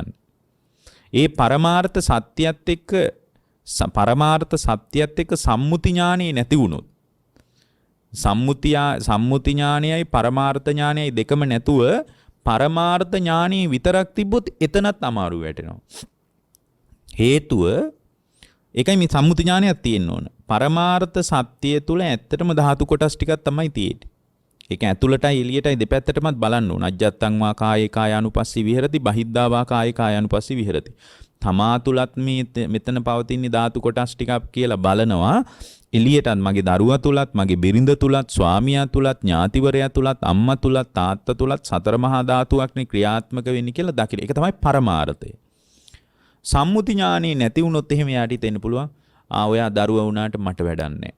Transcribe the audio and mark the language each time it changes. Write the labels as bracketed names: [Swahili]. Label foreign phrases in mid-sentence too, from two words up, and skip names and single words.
[Sinhala] ඒ පරමාර්ථ සත්‍යයත් එක්ක සම්මුති ඥානෙ නැති වුණොත් සම්මුති ඥානයයි පරමාර්ථ ඥානයයි දෙකම නැතුව පරමාර්ථ ඥානෙ විතරක් තිබ්බොත් එතනත් අමාරු වැටෙනවා. හේතුව ඒකයි මේ සම්මුති ඥානයක් තියෙන්න ඕන. පරමාර්ථ සත්‍ය තුල ඇත්තටම ධාතු කොටස් ටිකක් තමයි තියෙන්නේ. ඒක ඇතුළටයි එළියටයි දෙපැත්තටමත් බලන්න ඕන. [Pali] අජ්ජත්තං වා කායේ කායානුපස්සී විහෙරති, බහිද්ධා වා කායේ කායානුපස්සී විහෙරති. [Sinhala] තමා තුලත් මෙතන පවතින ධාතු කොටස් ටිකක් කියලා බලනවා. එළියටත් මගේ දරුවා තුලත්, මගේ බිරිඳ තුලත්, ස්වාමියා තුලත්, ඥාතිවරයා තුලත්, අම්මා තුලත්, තාත්තා තුලත් සතර මහා ධාතුවක්නේ ක්‍රියාත්මක වෙන්නේ කියලා දකින. ඒක තමයි පරමාර්ථය. සම්මුති ඥානෙ නැති වුණොත් එහෙම යාට හිතෙන්න පුළුවන් ඔයා දරුවා වුණාට මට වැඩක් නැහැ.